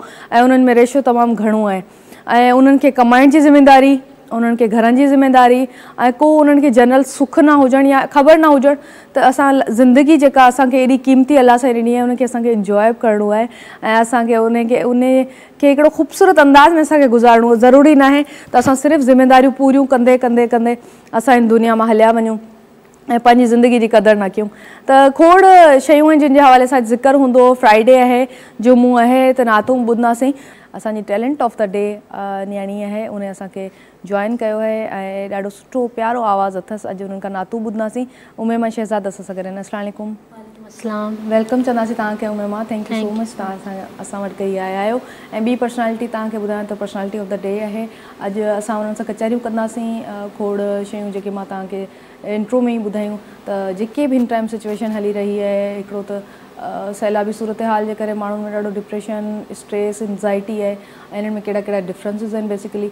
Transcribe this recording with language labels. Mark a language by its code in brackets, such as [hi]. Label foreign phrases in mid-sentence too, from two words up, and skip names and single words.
[sd] ऐं उन्हनि में रेशो तमामु घणो आहे। ऐं उन्हनि खे कमाइण जी ज़िमेदारी, उन्हनि खे घरनि जी ज़िमेदारी ऐं को उन्हनि खे जनरल सुख न हुजणु या ख़बर न हुजणु त असां ज़िंदगी जेका असांखे एॾी क़ीमती अलाह सां ॾिनी आहे उनखे असांखे इंजॉय करिणो आहे ऐं असांखे उनखे हिकिड़ो ख़ूबसूरत अंदाज़ में असांखे गुज़ारिणो आहे। ज़रूरी न आहे त असां सिर्फ़ु ज़िमेदारियूं पूरियूं कंदे कंदे कंदे असां हिन दुनिया मां हलिया वञूं ऐं पंहिंजी ज़िंदगी जी क़दुरु न कयूं। त खोड़ शयूं आहिनि जिन जे हवाले सां ज़िक्र हूंदो। फ्राइडे आहे, जुमो आहे, त नातूं ॿुधंदासीं। असांजी [en] talent of the day [sd] न्याणी आहे, उन असांखे जॉइन कयो आहे ऐं ॾाढो सुठो प्यारो आवाज़ु अथसि। अॼु उन्हनि खां नातूं ॿुधंदासीं। उमेमा शहज़ाद असां सां गॾु आहिनि। [ar] السلام عليكم. अस्सलाम। [sd] वेलकम चवंदासीं तव्हांखे उमेमा। [en] thank you so much [sd] तव्हां असां वटि कई आया आहियो। ऐं ॿी पर्सनैलिटी तव्हांखे ॿुधायां त [en] personality of the day [sd] आहे। अॼु असां उन्हनि सां कचहरियूं कंदासीं। खोड़ शयूं जेके मां तव्हांखे इंट्रो में ई ॿुधायूं त जेके बि हिन [en] time situation [sd] हली रही आहे, हिकिड़ो त सैलाबी सूरत हाल जे करे माण्हुनि में ॾाढो [en] depression, stress, anxiety [sd] आहे ऐं इन्हनि में कहिड़ा कहिड़ा डिफरेंसिस आहिनि बेसिकली।